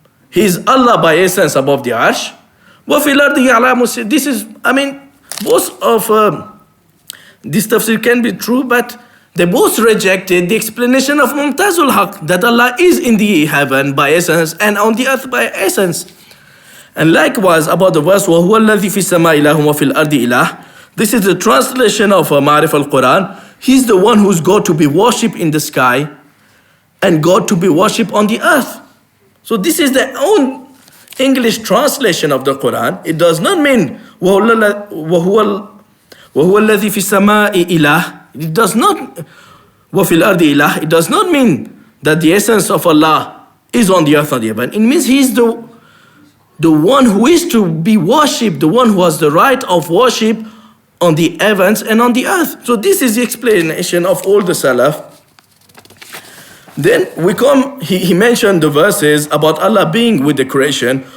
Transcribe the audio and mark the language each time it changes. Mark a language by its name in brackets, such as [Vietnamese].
[English] He is Allah by essence above the arsh. [Arabic] وَفِي الْأَرْضِ يَعْلَمُ. [English] This is, both of this tafsir can be true, but they both rejected the explanation of Mumtazul Haq, that Allah is in the heaven by essence and on the earth by essence. And likewise about the verse, [Arabic] وَهُوَ الَّذِي فِي السَّمَاءِ إِلَهٌ وَفِي الْأَرْضِ إِلَهٌ. [English] This is the translation of Ma'arif al-Quran. He's the one who's God to be worshipped in the sky and God to be worshipped on the earth. So this is their own English translation of the Quran. It does not mean [Arabic] وَهُوَ الَّذِي فِي السَّمَاءِ إِلَهٌ. [English] It does not [Arabic] وَفِي الْأَرْضِ إِلَهٌ. [English] It does not mean that the essence of Allah is on the earth or the heaven. It means He is the one who is to be worshipped, the one who has the right of worship on the heavens and on the earth. So this is the explanation of all the Salaf. Then we come, he mentioned the verses about Allah being with the creation.